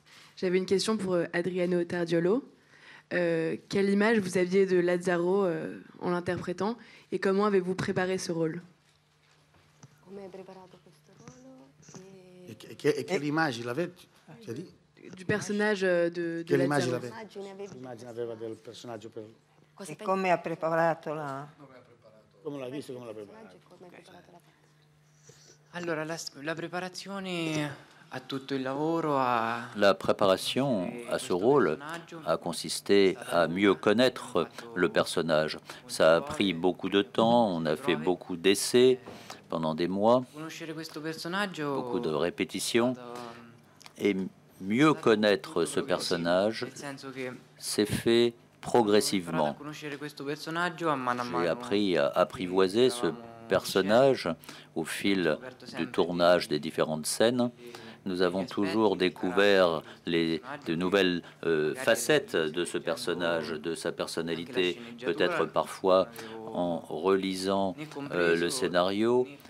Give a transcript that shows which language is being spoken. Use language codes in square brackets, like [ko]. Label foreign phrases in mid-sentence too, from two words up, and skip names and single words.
[fr] J'avais une question pour Adriano Tardiolo. Quelle image vous aviez de Lazzaro en l'interprétant et comment avez-vous préparé ce rôle? Et quelle image il avait, tu as dit? Du personnage de Quelle image il Lazzaro. avait? [it] L'immagine aveva del personaggio per... E come ha preparato la... Come l'ha visto, come l'ha preparato? Allora, la preparazione a tutto il lavoro a... [fr] La préparation à ce rôle a consisté à mieux connaître le personnage. Ça a pris beaucoup de temps, on a fait beaucoup d'essais pendant des mois, [it] conoscere questo personaggio. [fr] beaucoup de répétitions. Et mieux connaître ce personnage [it] Nel senso che [fr] s'est fait progressivement. [it] a conoscere questo personaggio a mano. [fr] J'ai appris à apprivoiser ce personnage au fil du tournage des différentes scènes. Nous avons toujours découvert de nouvelles facettes de ce personnage, de sa personnalité, peut-être parfois en relisant le scénario.